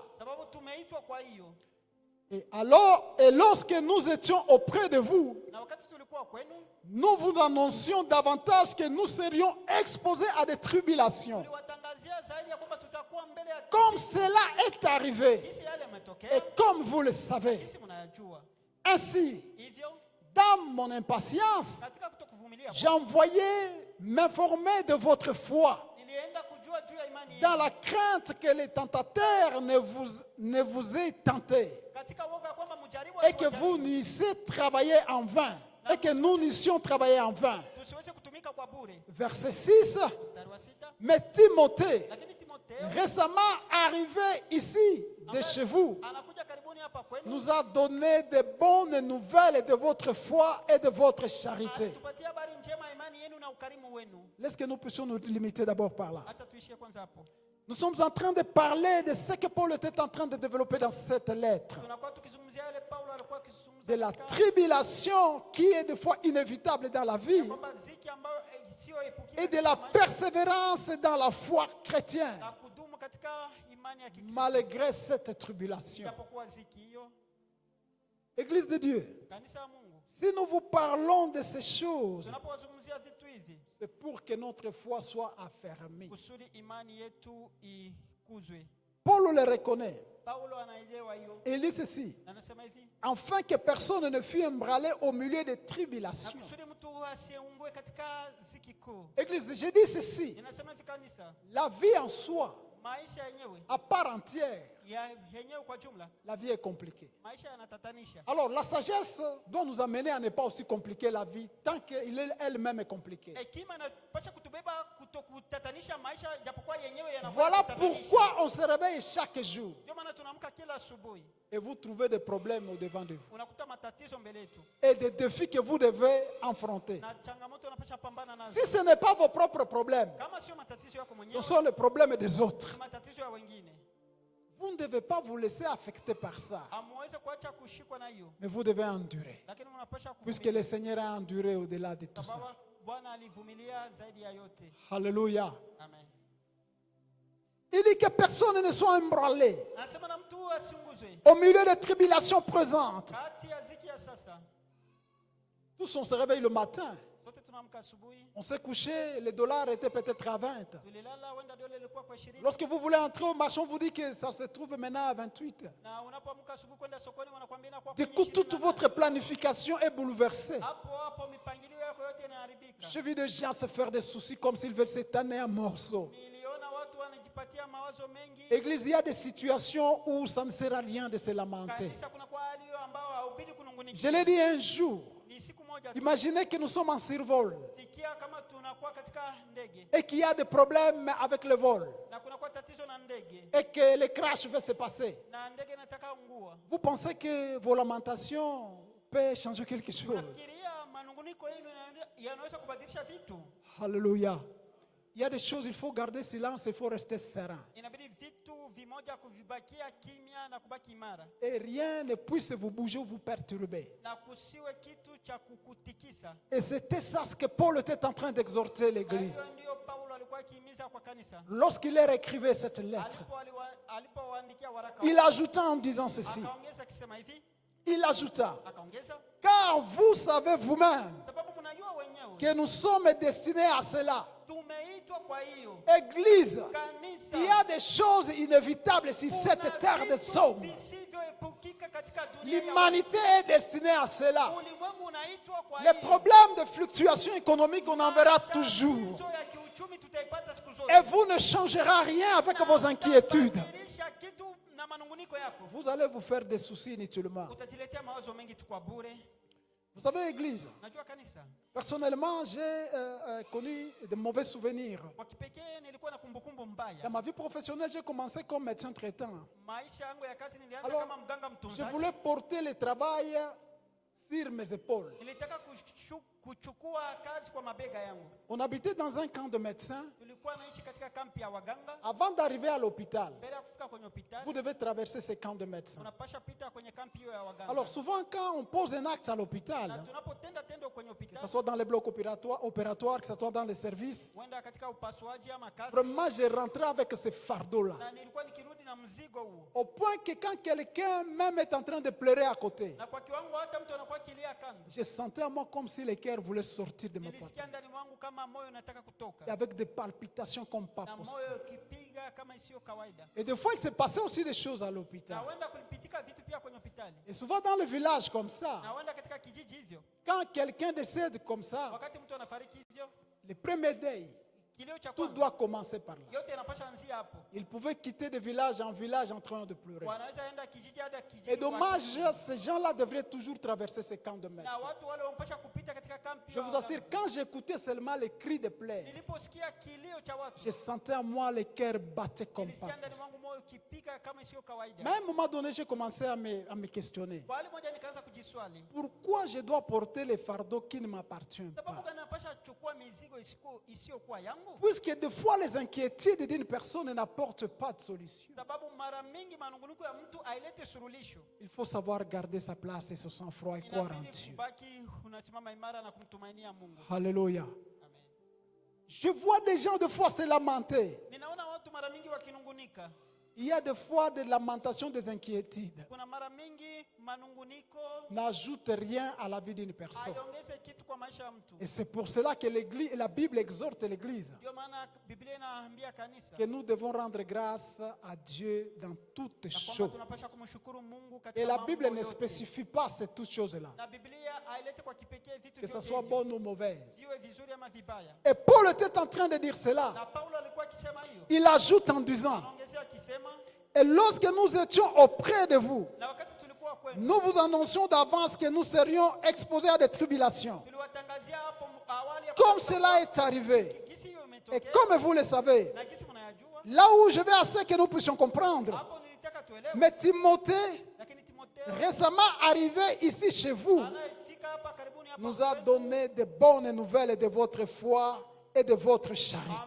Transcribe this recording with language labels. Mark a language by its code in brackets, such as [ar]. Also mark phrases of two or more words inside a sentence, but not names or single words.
[sw] Sababu tumeitwa kwa hiyo. [fr] Et lorsque nous étions auprès de vous, [sw] Na wakati tulikuwa kwenu, [fr] nous vous annoncions davantage que nous serions exposés à des tribulations. [sw] tuliwatangazia zaidi ya kwamba tutakuwa mbele ya [fr] Comme cela est arrivé, [sw] kisi yale [fr] et [sw] yametokea. [fr] comme vous le savez. [sw] Kisi mnayajua. [fr] Ainsi, [sw] Hivyo [fr] dans mon impatience, [sw] katika kutokuvumilia [fr] j'envoyais m'informer de votre foi, [sw] nilienda kujua juu ya imani [fr] dans [sw] yenu. [fr] la crainte que les tentateurs ne vous aient tenté, [sw] Katika woga kwamba mjaribu [fr] et que vous n'eussiez travaillé en vain, et que nous n'eussions travaillé en vain. [sw] tusiweze kutumika kwa bure. [fr] Verset 6. [sw] Mstari wa 6. [fr] Mais Timothée, [sw] Lakini Timotheo [fr] récemment arrivé ici de chez vous, [sw] anakuja karibuni hapa kwenu. [fr] nous a donné de bonnes nouvelles de votre foi et de votre charité. [sw] Alitupatia habari njema ya imani yenu na ukarimu wenu. [fr] Laisse que nous puissions nous limiter d'abord par là. [sw] Hata tuishie kwanza hapo. [fr] Nous sommes en train de parler de ce que Paul était en train de développer dans cette lettre. [sw] Tunakuwa tukizungumzia yale Paulo alikuwa akizungumza [fr] De la [sw] katika [fr] tribulation qui est des fois inévitable dans la vie [sw] kwamba ziki ambayo isiyoepukika [fr] et de la persévérance dans la foi chrétienne [sw] na kudumu katika imani ya Kikristo [fr] malgré cette tribulation. [sw] japokuwa ziki hiyo. [fr] Église de Dieu, [sw] Kanisa la Mungu, [fr] si nous vous parlons de ces choses, [sw] tunapozungumzia vitu hivi [fr] c'est pour que notre foi soit affermie. [sw] kusudi imani yetu ikuzwe. [fr] Paul le reconnaît. [sw] Paulo anaelewa hiyo. [fr] Il dit ceci, [sw] Anasema hivi, [fr] afin que personne ne fût emballé au milieu des [sw] na [fr] tribulations. [sw] kusudi mtu asiungwe katika ziki kuu. [fr] Église, je dis ceci, [sw] Inasema hivi kanisa, [fr] la vie en soi, [sw] maisha yenyewe [fr] à part entière, [sw] yenyewe kwa jumla, [fr] la vie est compliquée. [sw] maisha yanatatanisha. [fr] Alors, la sagesse doit nous amener à ne pas aussi compliquer la vie tant qu'elle elle-même est compliquée. [sw] Hekima inapaswa kutubeba kutokutatanisha maisha japokuwa yenyewe yanakuwa [fr] Voilà [sw] kutatanisha. [fr] pourquoi on se réveille chaque jour [sw] Ndio maana tunaamka kila asubuhi [fr] et vous trouvez des problèmes au-devant de vous [sw] unakuta matatizo mbele yetu [fr] et des défis que vous devez affronter. [sw] na changamoto unapaswa pambana nazo. [fr] Si ce n'est pas vos propres problèmes, [sw] Kama sio matatizo yako [fr] ce [sw] mwenyewe, [fr] sont les problèmes des autres. [sw] ni matatizo ya wengine. [fr] Vous ne devez pas vous laisser affecter par ça, [sw] Hamuwezi kuacha kushikwa na hiyo, [fr] mais vous devez endurer. [sw] lakini mnapaswa [fr] Puisque [sw] kuvumilia. [fr] le Seigneur a enduré au-delà de tout ça. [sw] Sababu Bwana alivumilia zaidi ya yote. [fr] Alléluia. [sw] Amen. [fr] Il dit que personne ne soit emballé [sw] Anasema na mtu asiunguzwe [fr] au milieu des tribulations présentes. [sw] kati ya ziki ya sasa. [fr] Tous on se réveille le matin. [sw] Sote tumeamka asubuhi, [fr] On s'est couché, le dollar était peut-être à 20. [sw] tulilala, wenda dola ilikuwa kwa 20. [fr] Lorsque vous voulez entrer au marché, on vous dit que ça se trouve maintenant à 28. [sw] Na unapoamka asubuhi kwenda sokoni wanakuambia inakuwa [fr] Du [sw] kwenye [fr] coup, toute [sw] 28. [fr] votre planification est bouleversée. [sw] Hapo hapo mipangilio yako yote inaharibika. [fr] J'ai vu des gens se faire des soucis comme s'ils veulent s'étaner en morceaux. [sw] Niliona watu wanajipatia mawazo mengi. [fr] Église, il y a des situations où ça ne sert à rien de se lamenter. [sw] Kanisa kuna kwa hali hiyo ambao haubidi kunungunikia. [fr] Je l'ai dit un jour. [sw] Ni siku moja tu. [fr] Imaginez que nous sommes en survol [sw] Fikia kama tunakuwa katika ndege [fr] et qu'il y a des problèmes avec le vol [sw] na kunakuwa tatizo na ndege [fr] et que le crash va se passer. [sw] na ndege inataka ungua. [fr] Vous pensez que vos lamentations peuvent changer quelque chose? [sw] Nafikiria manunguniko yenu yanaweza kubadilisha vitu. [fr] Alléluia. Il y a des choses, il faut garder silence, il faut rester serein. [sw] Inabidi vitu vimoja kuvibakia kimya na kubaki imara, [fr] Et rien ne puisse vous bouger ou vous perturber. [sw] na kusiwe kitu cha kukutikisa. [fr] Et c'était ça ce que Paul était en train d'exhorter [sw] Na hiyo [fr] l'église. [sw] ndio Paulo alikuwa akihimiza kwa kanisa [fr] Lorsqu'il leur écrivait cette lettre, [sw] alipowaandikia waraka. [fr] il ajouta en disant ceci. [sw] Akaongeza akisema hivi, [fr] Il ajouta, [sw] akaongeza [fr] car vous savez vous-même [sw] sababu mnajua wenyewe [fr] que nous sommes destinés à cela. [sw] tumeitwa kwa hiyo [fr] Église, [sw] kanisa. [fr] il y a des choses inévitables sur cette terre de somme. [sw] visivyoepukika katika dunia ya [fr] L'humanité est destinée à cela. [sw] ulimwengu unaitwa kwa [fr] Les [sw] hiyo. [fr] problèmes de fluctuation économique, on en verra toujours. [sw] Tatizo ya kiuchumi tutaipata siku zote. [fr] Et vous ne changerez rien avec vos inquiétudes. [sw] Utabadilisha kitu na manunguniko yako. [fr] Vous allez vous faire des soucis inutilement. [sw] Utajiletea mawazo mengi tu kwa bure. [fr] Vous savez, Église, [sw] Najua kanisa, [fr] personnellement, j'ai connu de mauvais souvenirs. [sw] kwa kipekee nilikuwa na kumbukumbu mbaya. [fr] Dans ma vie professionnelle, j'ai commencé comme médecin traitant. [sw] Maisha yangu ya kazi nilianza [fr] Alors, [sw] kama mganga [fr] je [sw] mtunzaji. [fr] voulais porter le travail sur mes épaules. [sw] Nilitaka kuchukua kazi kwa mabega yangu. [fr] On habitait dans un camp de médecins. [sw] Tulikuwa naishi katika kampi ya waganga. [fr] Avant d'arriver à l'hôpital, [sw] Mbele ya kufika kwenye hospitali, [fr] vous devez traverser ces camps de médecins. [sw] unapasha pita kwenye kampi hiyo ya waganga. [fr] Alors souvent, quand on pose un acte à [sw] Na [fr] l'hôpital, [sw] tunapotenda tendo kwenye [fr] que ce [sw] hospitali, [fr] soit dans les blocs opératoires, que ce soit dans les services, [sw] wenda katika upasuaji ama kazi, [fr] vraiment, j'ai rentré avec ce fardeau-là. [sw] na nilikuwa nikirudi na mzigo huo. [fr] Au point que quand quelqu'un même est en train de pleurer à côté, [sw] Na kwa kiwango hata mtu anakuwa kilia kando. [fr] je sentais en moi comme si le cœur voulait sortir de ma [sw] Nilisikia [fr] poitrine. [sw] ndani mwangu kama moyo unataka kutoka. [fr] Et avec des palpitations comme pas [sw] Na [fr] possible. [sw] moyo ukipiga kama isiyo kawaida. [fr] Et des fois, il s'est passé aussi des choses à [sw] Na [fr] l'hôpital. [sw] wenda kulipitika vitu pia kwenye hospitali. [fr] Et souvent dans le village comme ça, [sw] Na wenda katika kijiji hivyo. [fr] quand quelqu'un décède comme ça, [sw] Wakati mtu anafariki hivyo, [fr] le premier deuil, [sw] kilio cha [fr] tout [sw] kwanza [fr] doit commencer par là. [sw] yote yanapasha anzia hapo. [fr] Il pouvait quitter de village en village en train de pleurer. [sw] Wanaweza enda kijiji hadi kijiji. [fr] Et dommage, ces gens-là devraient toujours traverser ces camps de [sw] Na [fr] médecins. [sw] watu wale wanapasha kupita katika kampi. [fr] Je vous assure, quand j'écoutais seulement les cris de plaie, [sw] Niliposikia kilio cha watu, [fr] je sentais en moi le cœur battre comme pas [sw] nilisikia ndani [fr] possible. [sw] mwangu moyo ukipiga kama isiyo kawaida. [fr] Mais à un moment donné, j'ai commencé à me questionner. [sw] Kwa hali moja nikaanza kujiswali, [fr] Pourquoi je dois porter les fardeaux qui ne m'appartiennent [sw] sababu [fr] pas? [sw] gani napasha chukua mizigo isiyokuwa yangu? [fr] Puisque des fois, les inquiétudes d'une personne n'apportent pas de solution. [sw] Sababu mara mingi manunguniko ya mtu ailete suluhisho. [fr] Il faut savoir garder sa place et son sang-froid et croire en [sw] Inabidi [fr] Dieu. [sw] kubaki unasimama imara na kumtumainia Mungu. [fr] Alléluia. [sw] Amen. [fr] Je vois des gens de fois se lamenter. [sw] Ninaona watu mara mingi wakinungunika. [fr] Il y a des fois des lamentations, des inquiétudes. [sw] Kuna mara mingi manunguniko [fr] N'ajoute rien à la vie d'une personne. [sw] haiongeze kitu kwa maisha ya mtu. [fr] Et c'est pour cela que l'Église, la Bible exhorte l'Église [sw] Ndio maana Biblia inaambia kanisa [fr] que nous devons rendre grâce à Dieu dans toutes [sw] ya kwamba [fr] choses. [sw] tunapaswa kumshukuru Mungu [fr] Et [sw] katika [fr] la [sw] mambo [fr] Bible ne [sw] yote. [fr] spécifie pas ces toutes choses-là, [sw] Na Biblia hailete kwa kipekee vitu [fr] que ce [sw] vyote [fr] soit [sw] hivyo. [fr] bonne ou mauvaise. [sw] Ziwe vizuri ama vibaya. [fr] Et Paul était en train de dire cela. [sw] Na Paulo alikuwa akisema hiyo. [fr] Il ajoute en disant, [sw] Anaongezea akisema, [fr] et lorsque nous étions auprès de vous, [sw] na wakati tulikuwa kwenu, [fr] nous vous annoncions d'avance que nous serions exposés à des tribulations. [sw] tuliwatangazia hapo awali ya [fr] Comme [sw] kwamba [fr] cela est arrivé, [sw] gisi hiyo [fr] et [sw] imetokea, [fr] comme vous le savez, [sw] na gisi mnayajua, [fr] là où je vais assez que nous puissions comprendre. [sw] hapo nilitaka tuelewe. [fr] Mais Timothée, [sw] Lakini Timotheo [fr] récemment arrivé ici chez vous, [sw] anayefika hapa karibuni hapa [fr] nous a [sw] kwetu, [fr] donné de bonnes nouvelles de votre foi et de votre charité.